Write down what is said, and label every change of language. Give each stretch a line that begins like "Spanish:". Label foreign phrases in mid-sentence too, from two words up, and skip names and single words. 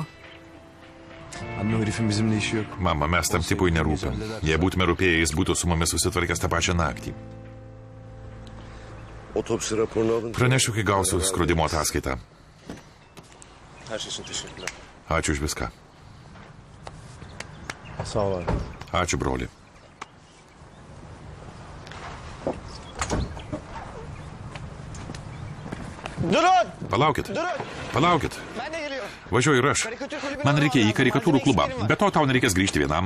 Turkish: Anne o herifin bizimle işi yok.
Lithuanian: Mama, mes tam tipui nerūpim. Jei būtume rūpėję, jis būtų su mumis susitvarkęs tą pačią naktį.
Turkish: Otopsi raporunu alın.
Lithuanian: Pranešiu, kai gausiu skrodimo ataskaitą.
Turkish: Her şey için teşekkürler.
Lithuanian: Ačiū už viską.
Turkish: Sağ ol abi.
Lithuanian: Ačiū, broli.
Turkish: Durun!
Lithuanian: Palaukit.
Turkish: Durun!
Lithuanian: Palaukit.
Turkish: Ben de geliyorum.
Lithuanian: Važiuoju ir aš. Man reikia į karikatūrų klubą. Be to, tau nereikės grįžti vienam.